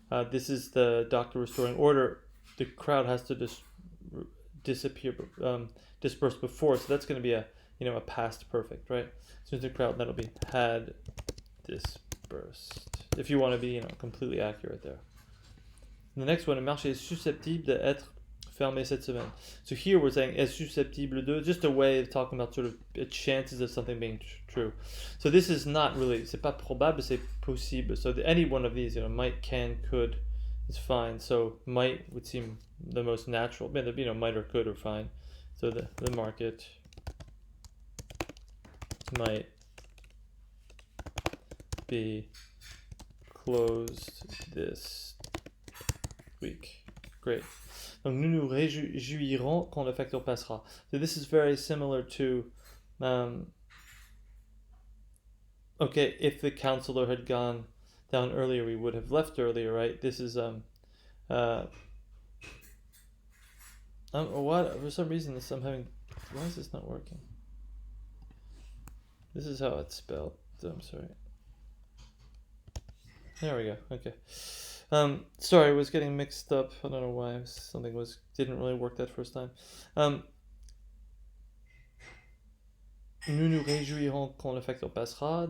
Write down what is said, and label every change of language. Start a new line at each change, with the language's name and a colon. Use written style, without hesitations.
English: This is the doctor restoring order. The crowd has to disperse before. So that's going to be a past perfect, right? As soon as the crowd, that'll be had dispersed. If you want to be completely accurate there. The next one,
French: le marché est susceptible d'être fermé cette semaine.
English: So here we're saying
French: est susceptible de,
English: just a way of talking about sort of chances of something being true. So this is not really,
French: c'est pas probable, c'est possible.
English: So any one of these, might, can, could, is fine. So might would seem the most natural. Might or could are fine. So the market might be closed this week. Great.
French: Donc nous nous réjouirons quand le facteur passera.
English: So this is very similar to, okay, if the counselor had gone down earlier, we would have left earlier, right? This is what, for some reason this I'm having, why is this not working? This is how it's spelled. I'm sorry. There we go. Okay. Sorry, I was getting mixed up. I don't know why. Something didn't really work that first time.
French: Nous nous réjouirons quand le facteur passera.